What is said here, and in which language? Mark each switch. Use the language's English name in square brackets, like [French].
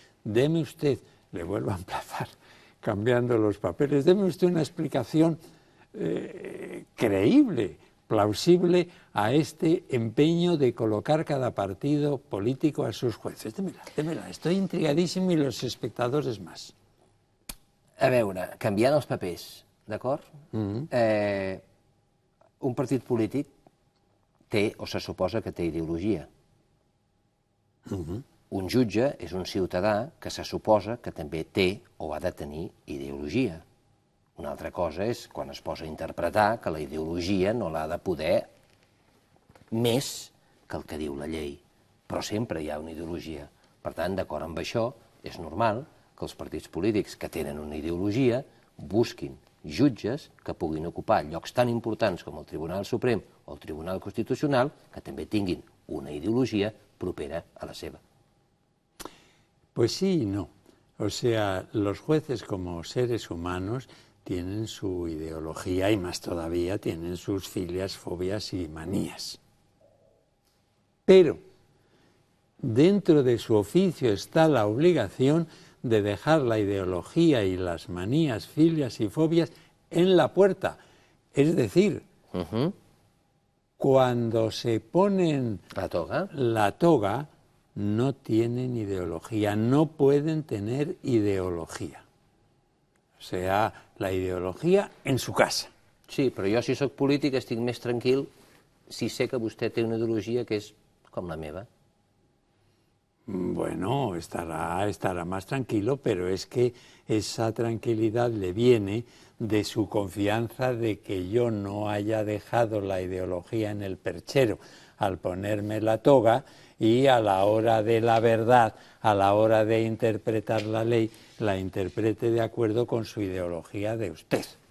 [Spanish] Deme usted, le vuelvo a emplazar, cambiando los papeles, deme usted una explicación creíble, plausible a este empeño de colocar cada partido político a sus jueces. Démela. Estoy intrigadísimo i los espectadors más. [Catalan] A veure, canviant els papers, d'acord? Un partit polític té, o se suposa que té ideologia. Un jutge és un ciutadà que se suposa que també té o ha de tenir ideologia. Una altra cosa és quan es posa a interpretar que la ideologia no l'ha de poder més que el que diu la llei. Però sempre hi ha una ideologia. Per tant, d'acord amb això, és normal que els partits polítics que tenen una ideologia busquin jutges que puguin ocupar llocs tan importants com el Tribunal Suprem o el Tribunal Constitucional que també tinguin una ideologia propera a la seva. [Spanish] Pues sí y no. O sea, los jueces como seres humanos tienen su ideología y más todavía tienen sus filias, fobias y manías. Pero dentro de su oficio está la obligación de dejar la ideología y las manías, filias y fobias en la puerta. Es decir, cuando se ponen la toga, no tienen ideología, no pueden tener ideología. O sea, la ideología en su casa. [Catalan] Sí, però jo si sóc polític estic més tranquil si sé que vostè té una ideologia que és com la meva. [Spanish] Bueno, estará más tranquilo, pero es que esa tranquilidad le viene de su confianza de que yo no haya dejado la ideología en el perchero al ponerme la toga y a la hora de la verdad, a la hora de interpretar la ley, la interprete de acuerdo con su ideología de usted.